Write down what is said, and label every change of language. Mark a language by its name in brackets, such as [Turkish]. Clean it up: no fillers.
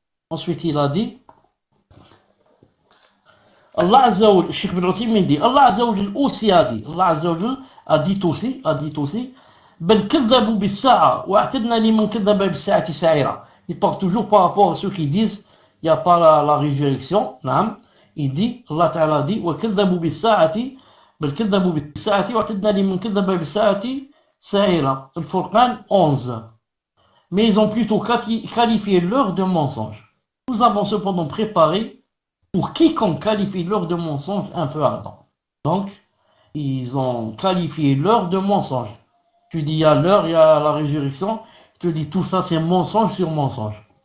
[French] Ensuite il a dit, Allah Azza wa Jal, Cheikh Ibn Uthaymin dit, Allah Azza wa Jal aussi a dit, Allah Azza wa Jal a dit aussi, [Arabic] بل كذبوا بالساعة واعتدنا لمن كذب بالساعة سعيرا. [French] Il parle toujours par rapport à ceux qui disent il n'y a pas la résurrection. Il dit, Allah Ta'ala dit, [Arabic] وكذبوا بالساعة بل كذبوا بالساعة واعتدنا لمن كذب بالساعة سعيرا. [French] Al-Furqan 11. Mais ils ont plutôt qualifié l'heure de mensonge. Nous avons cependant préparé pour quiconque qualifie l'heure de mensonge un feu ardent. Donc, ils ont qualifié l'heure de mensonge. Tu dis il y a l'heure, il y a la résurrection, tu dis tout ça c'est mensonge sur mensonge.